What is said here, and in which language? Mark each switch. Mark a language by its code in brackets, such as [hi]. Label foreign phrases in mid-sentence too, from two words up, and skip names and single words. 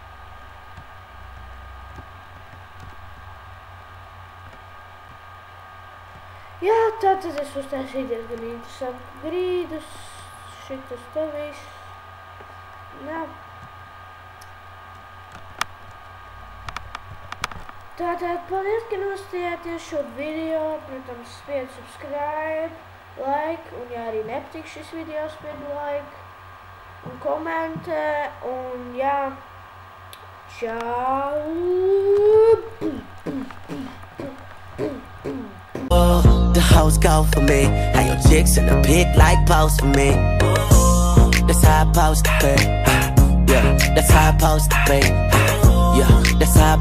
[lv] Jā, tātad es uztaisīju diezgan interesantu grīdus, šitas te viss. Jā. Tātad paldies, ka nostājāties šo video, protams, spied [en] subscribe, like, [lv] un ja arī nepatīk šis video, spied like, un komentē, un jā, čau! [en] The hoes go for me. How your chicks in the pic like pose for me. That's how I supposed to be. Yeah, that's how I supposed to be. Yeah, that's how I